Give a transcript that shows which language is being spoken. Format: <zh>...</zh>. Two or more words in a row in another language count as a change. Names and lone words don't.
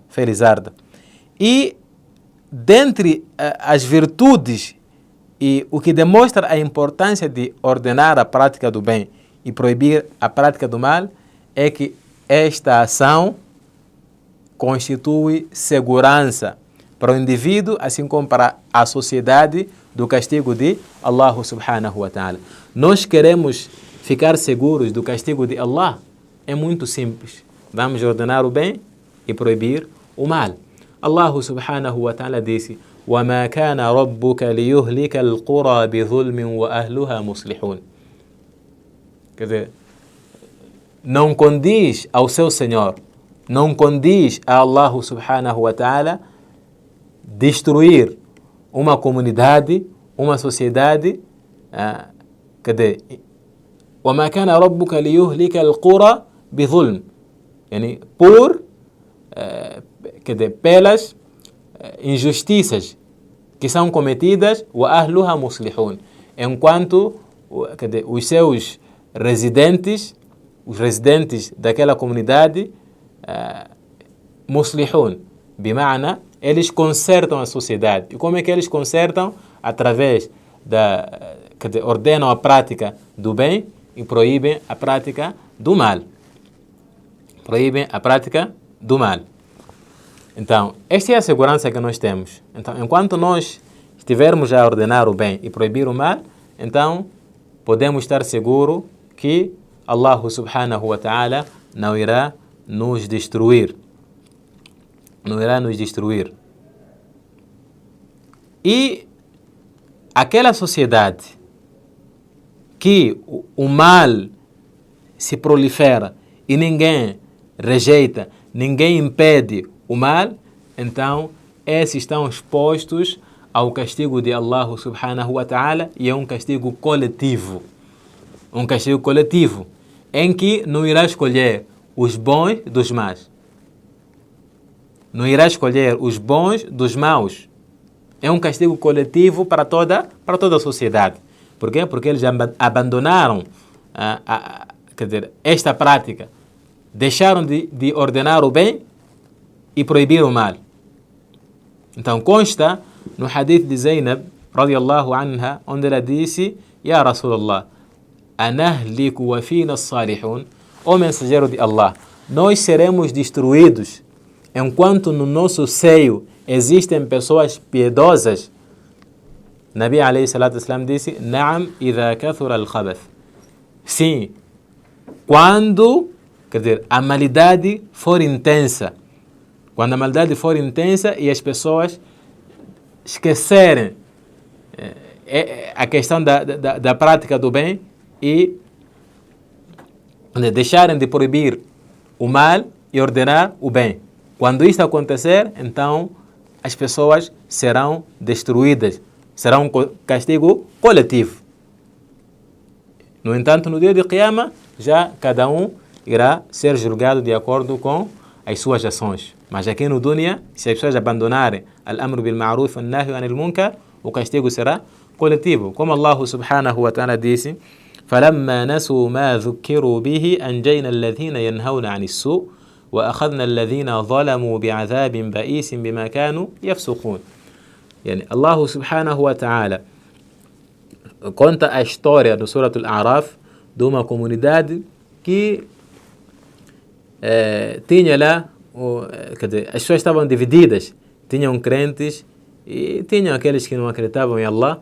<pt>E dentre as virtudes e o que demonstra a importância de ordenar a prática do bem e proibir a prática do mal é que esta ação constitui segurança para o indivíduo, assim como para a sociedade, do castigo de Allah</pt> <ar>سبحانه وتعالى.</ar> <pt>Nós queremos ficar seguros do castigo de Allah? É muito simples. Vamos ordenar o bem e proibir o mal.</pt> <ar>الله سبحانه وتعالى disse: وَمَا كَانَ رَبُّكَ لِيُهْلِكَ الْقُرَى بِظُلْمٍ وَأَهْلُهَا مُصْلِحُونَ.</ar> <pt>Quer dizer, não condiz ao seu Senhor, não condiz a Allah</pt> <ar>سبحانه وتعالى</ar> <pt>destruir uma comunidade, uma sociedade. Quer dizer,</pt> <ar>وَمَا كَانَ رَبُّكَ لِيُهْلِكَ الْقُرَى بِظُلْمٍ,</ar> <pt>quer dizer, pelas injustiças que são cometidas,</pt> <ar>وَأَهْلُهَا مُصْلِحُونَ,</ar> <pt>enquanto, quer dizer, os seus residentes, os residentes daquela comunidade,</pt> <ar>مصلحون، بمعنى,</ar> <pt>eles consertam a sociedade. E como é que eles consertam? Através quer dizer, ordenam a prática do bem e proíbem a prática do mal. Então, esta é a segurança que nós temos. Então, enquanto nós estivermos a ordenar o bem e proibir o mal, então podemos estar seguros que Allah</pt> <ar>سبحانه وتعالى</ar> <pt>não irá nos destruir. E aquela sociedade que o mal se prolifera e ninguém rejeita, ninguém impede o mal, então esses estão expostos ao castigo de Allah</pt> <ar>سبحانه وتعالى,</ar> <pt>e é um castigo coletivo. em que não irá escolher os bons dos maus. Não irá escolher os bons dos maus. É um castigo coletivo para toda a sociedade. Por quê? Porque eles abandonaram quer dizer, esta prática. Deixaram de ordenar o bem e proibir o mal. Então consta no hadith de Zainab,</pt> <ar>رضي الله عنها,</ar> <pt>onde ela disse:</pt> <ar>يا رسول الله، أنهلك وفينا صالحون,</ar> <pt>ó mensageiro de Allah, nós seremos destruídos enquanto no nosso seio existem pessoas piedosas.</pt> <ar>نبي عليه الصلاة والسلام disse: نعم إذا كثر الخبث.</ar> <pt>Sim, quando, quer dizer, a maldade for intensa. Quando a maldade for intensa e as pessoas esquecerem a questão da prática do bem e deixarem de proibir o mal e ordenar o bem. Quando isto acontecer, então as pessoas serão destruídas. Será um castigo coletivo. No entanto, no dia de Qiyamah, já cada um irá ser julgado de acordo com as suas ações. Mas aqui no dunya, se as pessoas abandonarem</pt> <ar>الأمر بالمعروف والنهي عن المنكر,</ar> <pt>o castigo será coletivo.</pt> <ar>Como الله سبحانه وتعالى disse: فَلَمَّا نَسُوا مَا ذُكِّرُوا بِهِ أَنْجَيْنَا الَّذِينَ يَنْهَوْنَ عَنِ السُّوءِ وَأَخَذْنَا الَّذِينَ ظَلَمُوا بِعَذَابٍ بَئِيسٍ بِمَا كَانوا يَفْسُقُونَ.</ar> <pt>Yani Allah</pt> <ar>سبحانه وتعالى</ar> <pt>conta a história do Surah Al-A'raf de uma comunidade que tinha lá, quer dizer, as pessoas estavam divididas. Tinham crentes e tinham aqueles que não acreditavam em Allah.</pt>